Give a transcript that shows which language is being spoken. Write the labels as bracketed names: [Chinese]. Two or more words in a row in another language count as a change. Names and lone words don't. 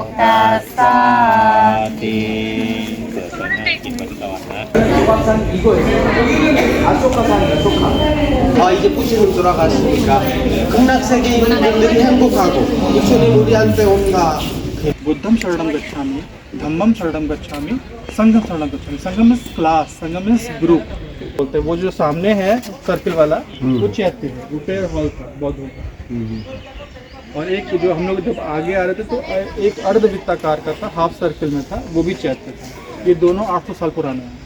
[Korean] 이제 푸시는 돌아가시니까 극락세계에 있는 분들이 행복하고 부처님 우리한테 온다. [Pali] बुद्धम शरणम गच्छामि, धम्मम शरणम गच्छामि, संघम शरणम गच्छामि। [Hindi] संघम [English] means class, [Hindi] संघम [English] means group [Hindi] बोलते हैं। वो जो सामने है सर्किल वाला वो चैत्य है, रुपये बौद्धों का। और एक जो हम लोग जब आगे आ रहे थे तो एक अर्धवृत्ताकार का था, [English] half circle [Hindi] में था, वो भी चैत्य था। ये दोनों 800 साल पुराने हैं।